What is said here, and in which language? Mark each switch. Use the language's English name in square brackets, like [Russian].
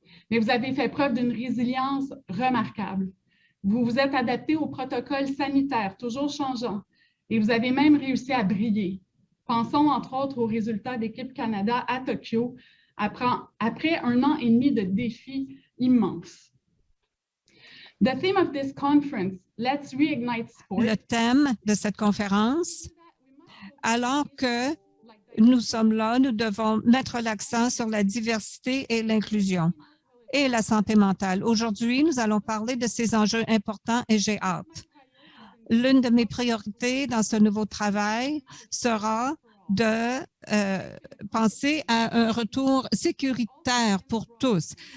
[French] Mais vous avez fait preuve d'une résilience remarquable. Vous vous êtes adapté aux protocoles sanitaires, toujours changeants, et vous avez même réussi à briller. Pensons entre autres aux résultats d'Équipe Canada à Tokyo, après 1 an et demi de défis immense. [English] The theme of this conference, Let's Reignite Sport. [French] Le thème de cette conférence, alors que nous sommes là, nous devons mettre l'accent sur la diversité et l'inclusion et la santé mentale. Aujourd'hui, nous allons parler de ces enjeux importants et j'ai hâte. L'une de mes priorités dans ce nouveau travail sera de penser à un retour sécuritaire pour tous.